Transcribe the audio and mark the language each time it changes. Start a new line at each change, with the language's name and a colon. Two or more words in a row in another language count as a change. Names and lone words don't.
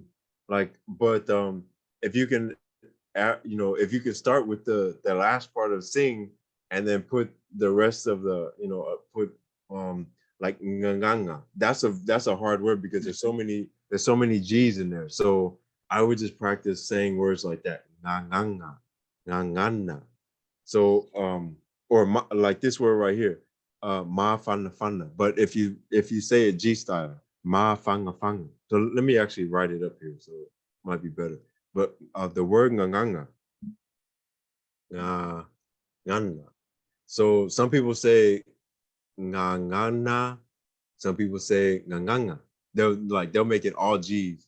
English: But if you can if you can start with the last part of sing and then put the rest of the, put like nganga. That's a hard word because there's so many G's in there. So I would just practice saying words like that.
Samoan: Nganga, ngangana.
English: So or like this word right here,
Samoan: ma fana fana.
English: But if you say it G style,
Samoan: ma fanga fanga.
English: So let me actually write it up here, so it might be better. But the word nganganga, nganga. So some people say ngangana, some people say nganganga. They'll make it all G's.